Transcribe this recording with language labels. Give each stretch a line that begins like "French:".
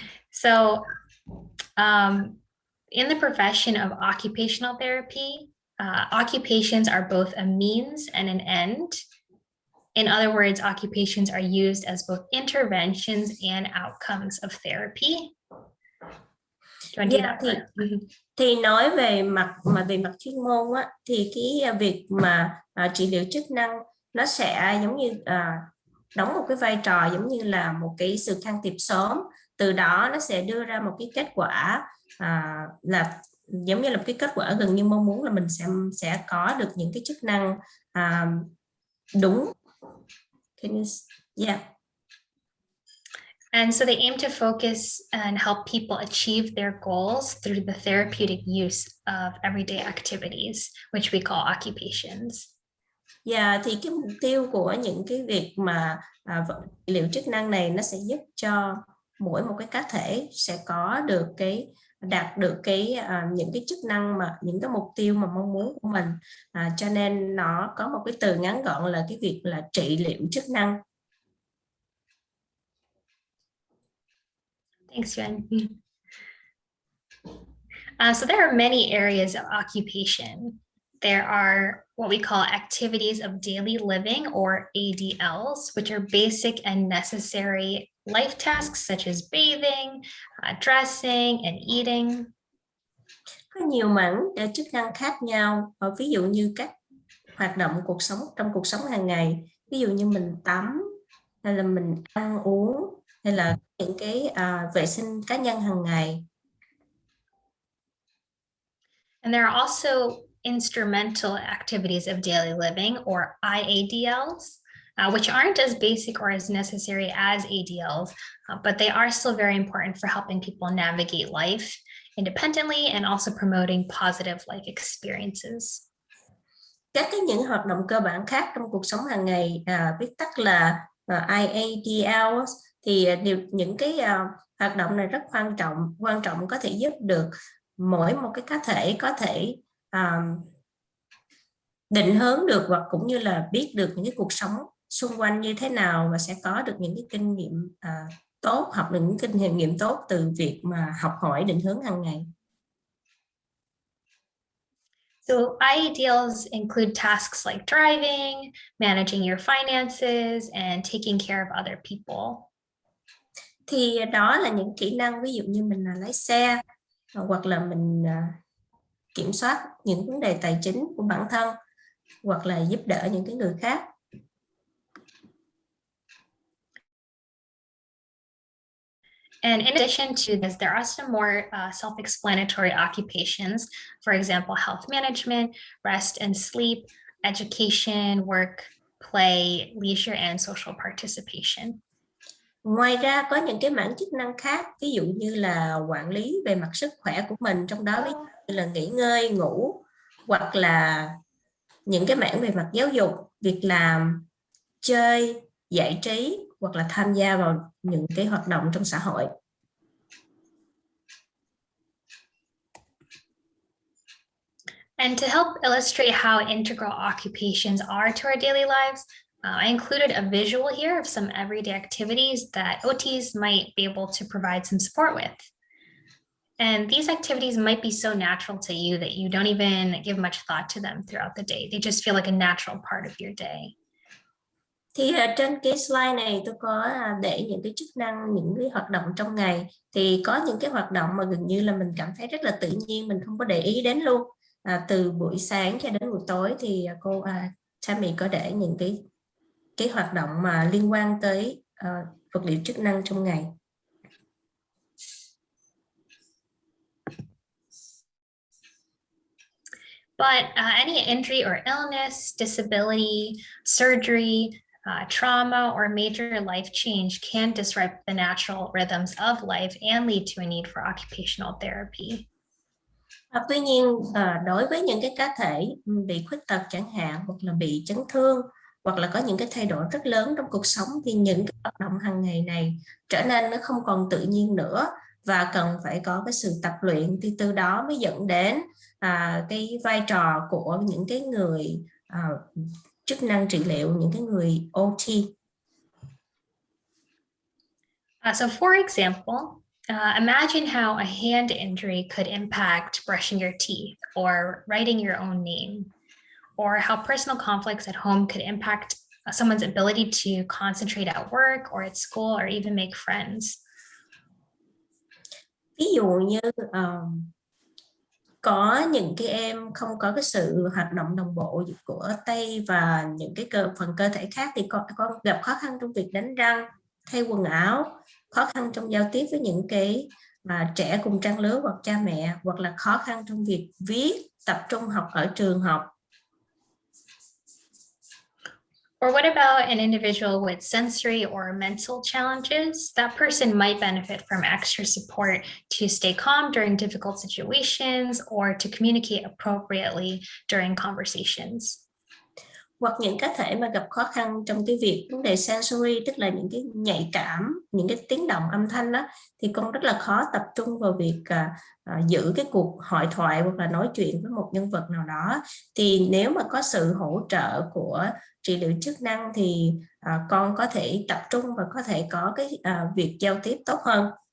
English: So in the profession of occupational therapy, occupations are both a means and an end. In other words, occupations are used as both interventions and outcomes of therapy. Do you want to do that?
Vietnamese: Thì nói về mặt chuyên môn á, thì cái việc mà trị liệu chức năng nó sẽ giống như đóng một cái vai trò giống như là một cái sự can thiệp sớm, từ đó nó sẽ đưa ra một cái kết quả là giống như là một cái kết quả gần như mong muốn, là mình sẽ có được những cái chức năng đúng.
English: Yeah. And so they aim to focus and help people achieve their goals through the therapeutic use of everyday activities, which we call occupations.
Vietnamese: Yeah, thì cái mục tiêu của những cái việc mà liệu chức năng này nó sẽ giúp cho mỗi một cái cá thể sẽ có được đạt được những cái chức năng mà những cái mục tiêu mà mong muốn của mình, cho nên nó có một cái từ ngắn gọn là cái việc là trị liệu chức năng.
English: Thanks, Tien. So there are many areas of occupation. There are what we call activities of daily living, or ADLs, which are basic and necessary life tasks such as bathing, dressing, and eating.
Vietnamese: Có nhiều mảng chức năng khác nhau, ví dụ như các hoạt động trong cuộc sống hàng ngày, ví dụ như mình tắm, hay là mình ăn uống, hay là những cái vệ sinh cá nhân hàng ngày.
English: And there are also instrumental activities of daily living, or IADLs, which aren't as basic or as necessary as ADLs, but they are still very important for helping people navigate life independently and also promoting positive life experiences.
Vietnamese: Các những hoạt động cơ bản khác trong cuộc sống hàng ngày, viết tắt là IADL, thì những cái hoạt động này rất quan trọng có thể giúp được mỗi một cái cá thể có thể định hướng được hoặc cũng như là biết được những cái cuộc sống xung quanh như thế nào và sẽ có được những cái kinh nghiệm tốt, học được những kinh nghiệm tốt từ việc mà học hỏi định hướng hàng ngày.
English: So ideals include tasks like driving, managing your finances, and taking care of other people.
Vietnamese: Thì đó là những kỹ năng, ví dụ như mình là lái xe hoặc là mình kiểm soát những vấn đề tài chính của bản thân hoặc là giúp đỡ những cái người khác.
English: And in addition to this, there are some more self-explanatory occupations, for example, health management, rest and sleep, education, work, play, leisure, and social participation.
Vietnamese: Ngoài ra có những cái mảng chức năng khác, ví dụ như là quản lý về mặt sức khỏe của mình, trong đó ví dụ như là nghỉ ngơi, ngủ, hoặc là những cái mảng về mặt giáo dục, việc làm, chơi, giải trí, hoặc là tham gia vào những cái hoạt động trong xã hội.
English: And to help illustrate how integral occupations are to our daily lives, I included a visual here of some everyday activities that OTs might be able to provide some support with. And these activities might be so natural to you that you don't even give much thought to them throughout the day. They just feel like a natural part of your day.
Vietnamese: Thì trên cái slide này tôi có để những cái chức năng, những cái hoạt động trong ngày. Thì có những cái hoạt động mà gần như là mình cảm thấy rất là tự nhiên, mình không có để ý đến luôn. Từ buổi sáng cho đến buổi tối thì cô Tammy có để những cái hoạt động mà liên quan tới vật liệu chức năng trong ngày.
English: But any injury or illness, disability, surgery, trauma, or major life change can disrupt the natural rhythms of life and lead to a need for occupational therapy.
Vietnamese: Tuy nhiên, đối với những cái cá thể bị khuyết tật chẳng hạn, hoặc là bị chấn thương, hoặc là có những cái thay đổi rất lớn trong cuộc sống, thì những cái hoạt động hàng ngày này trở nên nó không còn tự nhiên nữa và cần phải có cái sự tập luyện, thì từ đó mới dẫn đến cái vai trò của những cái người chức năng trị liệu, những cái người OT.
English: So for example, imagine how a hand injury could impact brushing your teeth or writing your own name, or how personal conflicts at home could impact someone's ability to concentrate at work or at school or even make friends.
Vietnamese: Ví dụ như có những cái em không có cái sự hoạt động đồng bộ của tay và những cái phần cơ thể khác, thì con gặp khó khăn trong việc đánh răng, thay quần áo, khó khăn trong giao tiếp với những cái trẻ cùng trang lứa hoặc cha mẹ, hoặc là khó khăn trong việc viết, tập trung học ở trường học.
English: Or what about an individual with sensory or mental challenges? That person might benefit from extra support to stay calm during difficult situations or to communicate appropriately during conversations.
Vietnamese: Hoặc những cá thể mà gặp khó khăn trong cái việc vấn đề sensory, tức là những cái nhạy cảm, những cái tiếng động âm thanh đó, thì con rất là khó tập trung vào việc giữ cái cuộc hội thoại hoặc là nói chuyện với một nhân vật nào đó. Thì nếu mà có sự hỗ trợ của trị liệu chức năng thì con có thể tập trung và có thể có cái việc giao tiếp tốt hơn.